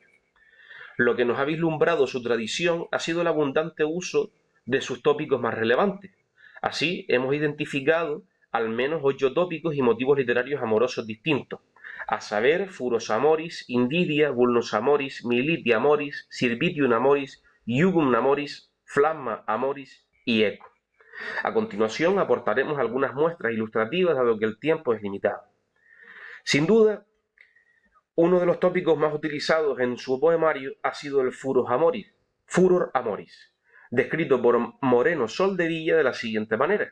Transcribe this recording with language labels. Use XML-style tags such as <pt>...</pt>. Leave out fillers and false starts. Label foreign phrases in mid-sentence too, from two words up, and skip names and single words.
<es>Lo que nos ha vislumbrado su tradición ha sido el abundante uso de sus tópicos más relevantes. Así, hemos identificado al menos 8 tópicos y motivos literarios amorosos distintos, a saber,</es> <la>Furos Amoris, Invidia, Vulnus Amoris, Militia Amoris, Servitium Amoris, Jugum Amoris, Flamma Amoris y Eco.</la> <es>A continuación aportaremos algunas muestras ilustrativas dado que el tiempo es limitado. Sin duda, uno de los tópicos más utilizados en su poemario ha sido el</es> <la>Furor Amoris,</la> <es>descrito por Moreno Soldevilla de la siguiente manera.</es>